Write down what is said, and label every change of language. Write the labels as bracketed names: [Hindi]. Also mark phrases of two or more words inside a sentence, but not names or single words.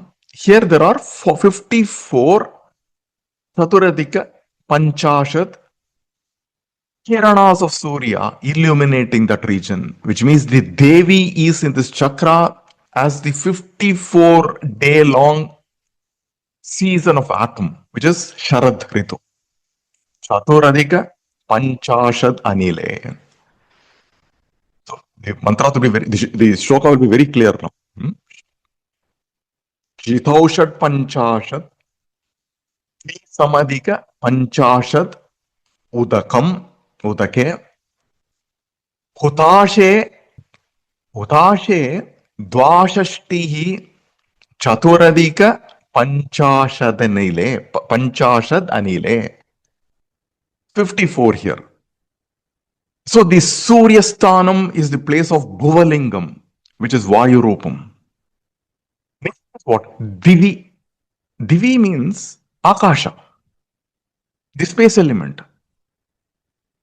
[English] Here there are 54 [Sanskrit] Chaturadika Panchashad Kiranas [English] of Surya illuminating that region, which means the Devi is in this chakra as the 54-day long season of autumn, which is [Sanskrit] Sharad Ritu. Chaturadika Panchashad Anile. [English] So the mantra to be the shloka will be very clear now. [Sanskrit] Shitaushad Panchashad Samadika Panchashad Udake Hutashe Dvashashtihi Chaturadika Panchashad Anile. [English] 54 here. So the [Sanskrit] Surya Sthanam [English] is the place of Bhuvalingam, which is [Sanskrit] Vayu Rupam. [English] Next is what? Divi. Divi means Akasha, the space element.